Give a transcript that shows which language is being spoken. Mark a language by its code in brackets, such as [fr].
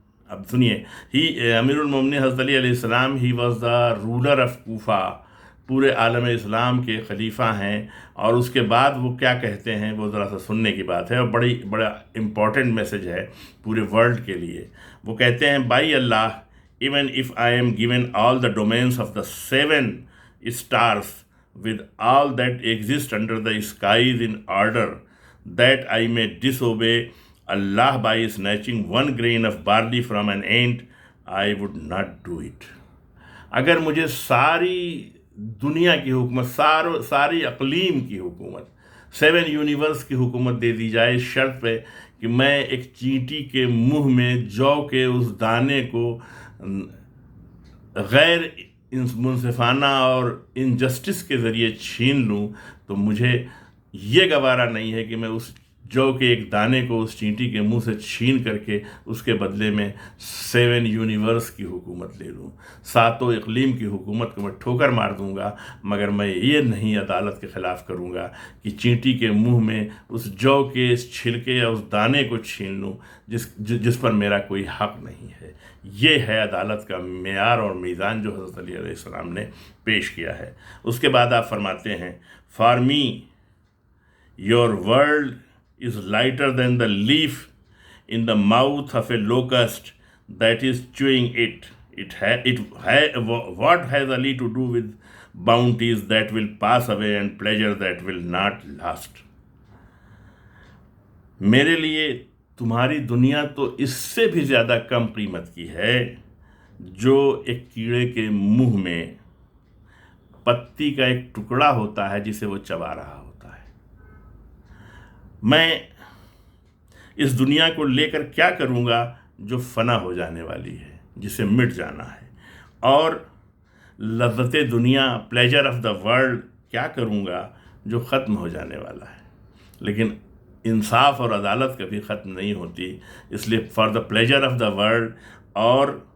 [ur] اب سنیے، امیر المومنین حضرت علی علیہ السلام [en] ہی was the ruler of Kufa, [ur] پورے عالم اسلام کے خلیفہ ہیں، اور اس کے بعد وہ کیا کہتے ہیں وہ ذرا سا سننے کی بات ہے، اور بڑا امپورٹنٹ میسج ہے پورے ورلڈ کے لیے۔ وہ کہتے ہیں by Allah, [en] even if I am given all the domains of the 7 stars with all that exists under the skies in order that I may disobey Allah by snatching one grain of barley from an ant, I would not do it. [ur] اگر مجھے ساری دنیا کی حکومت، ساری اقلیم کی حکومت، 7 universe کی حکومت دے دی جائے، اس شرط پہ کہ میں ایک چینٹی کے منہ میں جو کے اس دانے کو غیر منصفانہ اور انجسٹس کے ذریعے چھین لوں، تو مجھے یہ گوارا نہیں ہے کہ میں اس جو کے ایک دانے کو اس چینٹی کے منہ سے چھین کر کے اس کے بدلے میں 7 یونیورس کی حکومت لے لوں، 7 اقلیم کی حکومت کو میں ٹھوکر مار دوں گا، مگر میں یہ نہیں عدالت کے خلاف کروں گا کہ چینٹی کے منہ میں اس جو کے اس چھلکے یا اس دانے کو چھین لوں جس پر میرا کوئی حق نہیں ہے۔ یہ ہے عدالت کا معیار اور میزان جو حضرت علی علیہ السلام نے پیش کیا ہے۔ اس کے بعد آپ فرماتے ہیں [en] For me your world is lighter than the leaf in the mouth of a locust that is chewing it. What has Ali to do with bounties that will pass away and pleasure that will not last? [ur] میرے لیے تمہاری دنیا تو اس سے بھی زیادہ کم قیمت کی ہے جو ایک کیڑے کے منہ میں پتی کا ایک ٹکڑا ہوتا ہے جسے وہ چبا رہا ہوتا ہے۔ میں اس دنیا کو لے کر کیا کروں گا جو فنا ہو جانے والی ہے، جسے مٹ جانا ہے، اور لذت دنیا [en] pleasure of the world [ur] کیا کروں گا جو ختم ہو جانے والا ہے۔ لیکن انصاف اور عدالت کبھی ختم نہیں ہوتی، اس لیے [en] for the pleasure of the world [ur] اور